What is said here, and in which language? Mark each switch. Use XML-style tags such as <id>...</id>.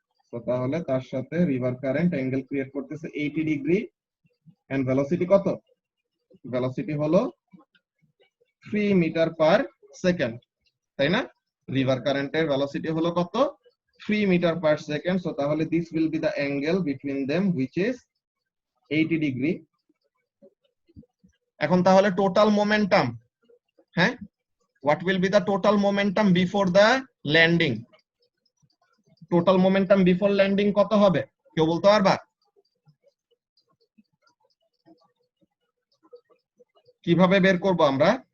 <bn>তো তাহলে তার সাথে রিভার কারেন্ট অ্যাঙ্গেল ক্রিয়েট করতেছে 80 ডিগ্রি, এন্ড ভেলোসিটি কত, ভেলোসিটি হলো 3 মিটার পার সেকেন্ড, তাই না? রিভার কারেন্টের ভেলোসিটি হলো কত, 3 মিটার পার সেকেন্ড।</bn> <en>So তাহলে this will be the angle between them which is 80 degree.</en> <bn>এখন তাহলে টোটাল মোমেন্টাম, হ্যাঁ,</bn> <en>what will be the total momentum before the landing?</en> <bn>Total momentum before landing কত হবে, কেউ বলতে পারবা? কিভাবে বের করব আমরা?</bn>